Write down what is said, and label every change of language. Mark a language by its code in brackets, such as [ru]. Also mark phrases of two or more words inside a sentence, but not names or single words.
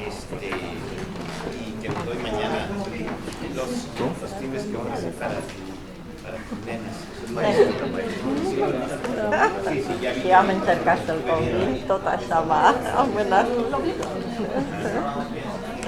[es] Y te doy mañana los filmes que vamos a hacer para tus nenas. [ro] Și am încercat să-l convins, tot așa m-a amânat.